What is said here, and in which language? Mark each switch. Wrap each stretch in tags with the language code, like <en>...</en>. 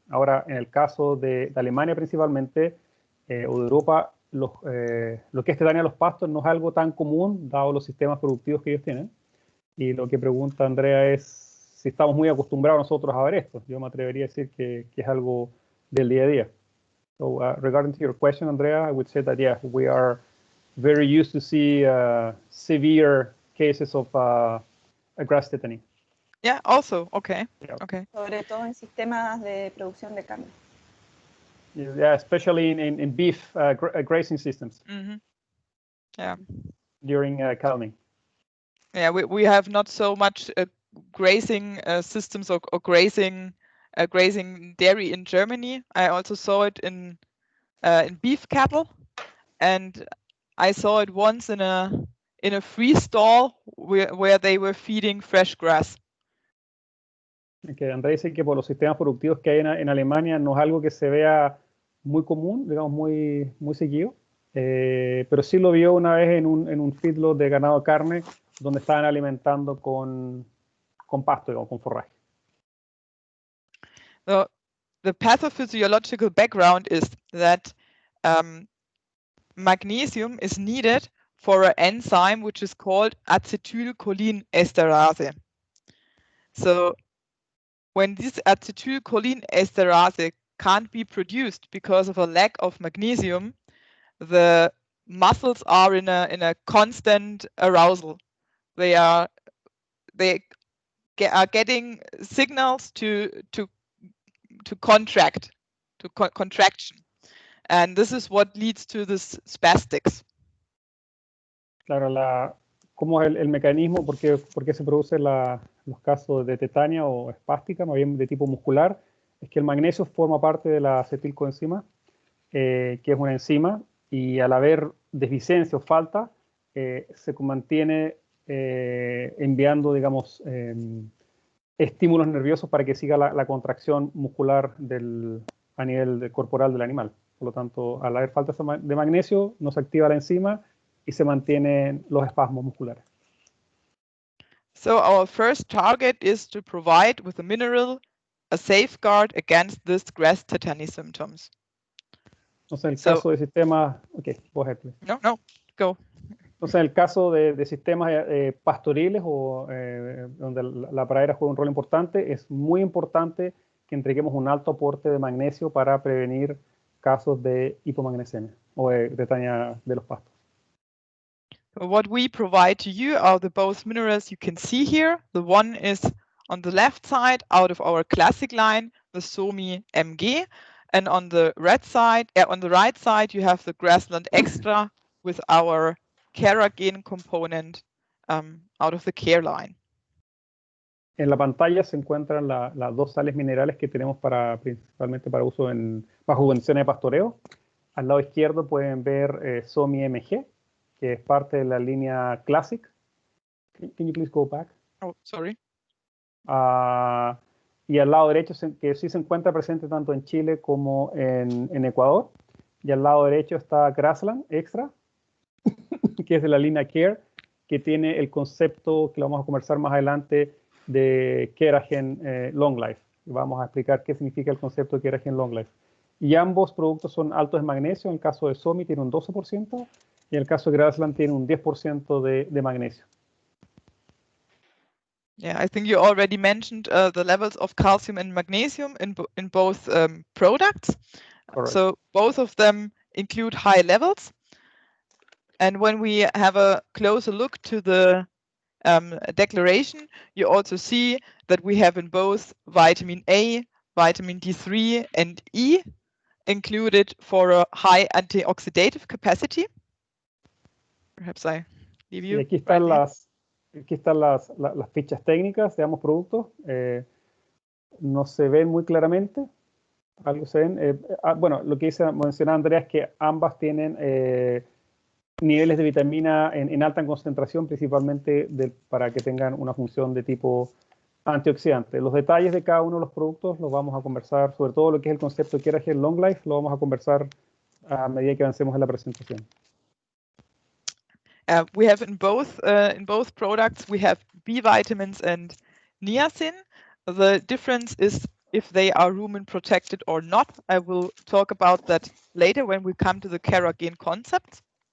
<es>Ahora, en el caso de Alemania principalmente, o de Europa, lo que es tetania a los pastos no es algo tan común, dado los sistemas productivos que ellos tienen. Y lo que pregunta Andrea es si estamos muy acostumbrados nosotros a ver esto. Yo me atrevería a decir que es algo del día a día.</es> <en>So, regarding to your question, Andrea, I would say that, yeah, we are very used to see severe cases of grass tetany. Yeah, also, okay. Yeah. Okay.</en> <es>Sobre todo en sistemas de producción de carne.</es> <en>Yeah, especially in beef grazing systems. Mm-hmm. Yeah. During calving. Yeah, we have not so much grazing systems or grazing dairy in Germany. I also saw it in beef cattle, and I saw it once in a free stall where they were feeding fresh grass.</en> <es>Que Andrés dice que por los sistemas productivos que hay en Alemania no es algo que se vea muy común, digamos muy seguido, pero sí lo vio una vez en un feedlot de ganado de carne donde estaban alimentando con pasto, digamos, con forraje.</es> <en>So, the pathophysiological background is that magnesium is needed for an enzyme which is called acetylcholine esterase. So when this acetylcholine esterase can't be produced because of a lack of magnesium, the muscles are in a constant arousal. They are getting signals to contract, contraction, and this is what leads to this spastics.</en> <es>Claro, ¿cómo es el mecanismo? ¿Por qué se producen los casos de tetania o espástica, más bien de tipo muscular? Es que el magnesio forma parte de la acetilcoenzima, que es una enzima, y al haber deficiencia o falta, se mantiene enviando, digamos, estímulos nerviosos para que siga la contracción muscular a nivel corporal del animal. Por lo tanto, al haber falta de magnesio, no se activa la enzima y se mantienen los espasmos musculares.</es> <en>So our first target is to provide with a mineral a safeguard against this grass tetany symptoms.</en> <es>Entonces, en el</es> <en>So-</en> <es>caso de sistemas,</es> <en>okay, go ahead, please. No, go.</en> <es>Entonces, en el caso de sistemas pastoriles o donde la pradera juega un rol importante, es muy importante que entreguemos un alto aporte de magnesio para prevenir casos de hipomagnesemia o de tetania de los pastos.</es> <en>What we provide to you are the both minerals you can see here. The one is on the left side out of our classic line, the Somi MG, and on the right side, you have the Grassland Extra with our Carrageen component out of the Care line.</en> <es>En la pantalla se encuentran las dos sales minerales que tenemos principalmente para uso bajo condiciones de pastoreo. Al lado izquierdo pueden ver Somi MG, que es parte de la línea Classic.</es> <en>Can you please go back? Oh, sorry.</en> <es>Y al lado derecho, que sí se encuentra presente tanto en Chile como en Ecuador. Y al lado derecho está Grassland Extra, que es de la línea Care, que tiene el concepto que lo vamos a conversar más adelante de Keragen Long Life. Vamos a explicar qué significa el concepto de Keragen Long Life. Y ambos productos son altos en magnesio. En el caso de Somi tiene un 12% y en el caso de Grassland tiene un 10% de magnesio.</es> <en>Yeah, I think you already mentioned the levels of calcium and magnesium in both products. Correct. So both of them include high levels. And when we have a closer look to the declaration, you also see that we have in both vitamin A, vitamin D3, and E included for a high antioxidative capacity. Perhaps I leave you.</en> <es>Y aquí están las fichas técnicas de ambos productos. No se ven muy claramente. Algo se ven. Bueno, lo que mencionaba Andrea es que ambas tienen niveles de vitamina en alta concentración, principalmente para que tengan una función de tipo antioxidante. Los detalles de cada uno de los productos los vamos a conversar, sobre todo lo que es el concepto de Keragen Long Life, lo vamos a conversar a medida que avancemos en la presentación.</es> <en>We have in both products, we have B vitamins and niacin. The difference is if they are rumen protected or not. I will talk about that later when we come to the Carrageen concept.</en>